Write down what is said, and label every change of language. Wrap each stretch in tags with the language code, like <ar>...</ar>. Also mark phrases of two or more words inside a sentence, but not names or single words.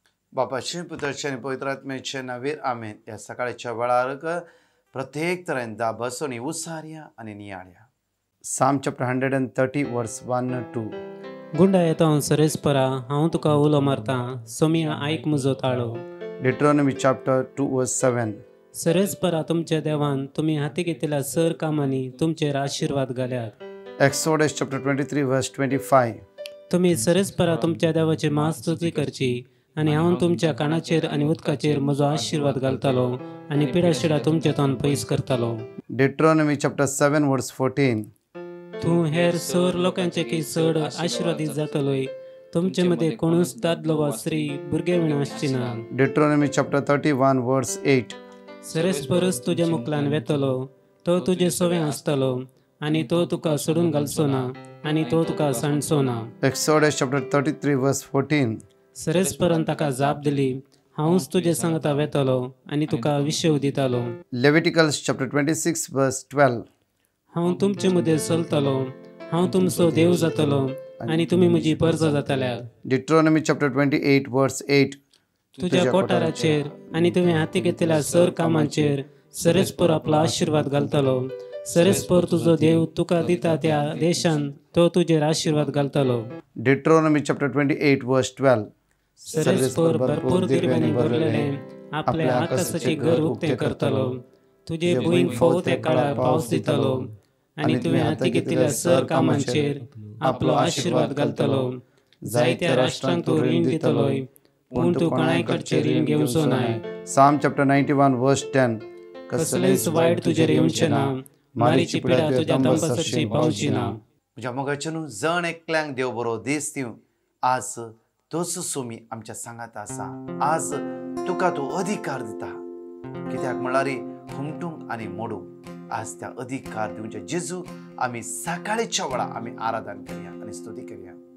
<kok>बापाचे पुत्राचे आणि पवित्र आत्म्याचे नावे आमेन. या सकाळच्या वेळार प्रत्येक तरेन बसोनी उसार्या आणि नियाळ्या.</kok> <en>Psalm chapter 130 verse 1 2.</en> <kok>गुंडा येता सरेस्परा हांव तुका उलो मारता, सोमिया आयक म्हजो ताळो.</kok> <en>Deuteronomy chapter 2 verse 7.</en> <kok>सरेस्परा तुमच्या देवान तुम्ही हाती घेतलेल्या सर कामांनी तुमचेर आशीर्वाद घाल्यात.</kok> <en>Exodus chapter 23 verse 25.</en> <kok>तुम्ही सरेस्परा तुमच्या देवाची महास्तुती करची आणि हांव तुमच्या कानाचेर आणि उदकाचेर म्हजो आशीर्वाद घालतालो आणि पिडाशिडा तुमचे तोंड पयस करतालो.</kok> <en>Deuteronomy chapter 7 verse 14.</en> <kok>तूं हेर सर लोकांचे की चड आशीर्वादीत जातलोय. तुमचे मध्ये कोणूच दादलो वा स्त्री भुरगे विणा आसची ना.</kok> <en>Deuteronomy chapter 31 verse 8.</en> <kok>सरेस्परस तुझ्या मुखलान वेतलो, तो तुजे सोवे आसतलो आणि तो तुका सोडून घालचो ना आणि तो तुका सांडचो ना.</kok> <en>Exodus chapter 33 verse 14.</en> <kok>सरेस्परान ताका जाप दिली, हांवूच तुजे सांगता वेतलो आणि तुका विशेव दितालो.</kok> <en>Leviticus chapter 26 verse 12.</en> <kok>हांव तुमचे मदें चलतलो, हांव तुमचो देव जातलो आणि तुमी म्हजी परजा जातल्या.</kok> <en>Deuteronomy chapter 28 verse 8.</en> <kok>तुझ्या कोठाराचेर आणि तुमी हाती घेतलेल्या सर कामांचेर सरेस्पर आपलो आशीर्वाद घालतलो. सरेस्पर तुजो देव तुका दिता त्या देशान तो तुजेर आशीर्वाद घालतलो.</kok> <en>Deuteronomy chapter 28 verse 12.</en> <kok>सरेस्पर भरपूर दिरव्यांनी भरलेले आपले आकाशाचे घर उक्ते करतलो. तुझे भुईंग फोव ते काळार पावस दितलो आणि तुमी हाती घेतलेल्या सर कामांचेर आपलो आशीर्वाद घालतलो. जायत्या राष्ट्रांक तूं रीण दितलोय, पूण तूं कोणाय कडचे रीण घेवचो नाय.</kok> <en>Psalm chapter 91 verse 10.</en> <kok>कसलेच वायट तुजेर येवचें ना, मारीची पिडा तुज्या तंबसाची पावची ना. म्हज्या मोगाचे न्हू जण एकल्यांक देव बरो दीस दिवं. आज तोच सोमी आमच्या सांगात आसा. आज तुका तूं अधिकार दिता. कित्याक म्हळ्यार हुमटूंक आनी मोडूंक आज त्या अधिकार दिवचे जेजू आमी सकाळच्या वेळा आमी आराधन करया आनी स्तुती करया.</kok>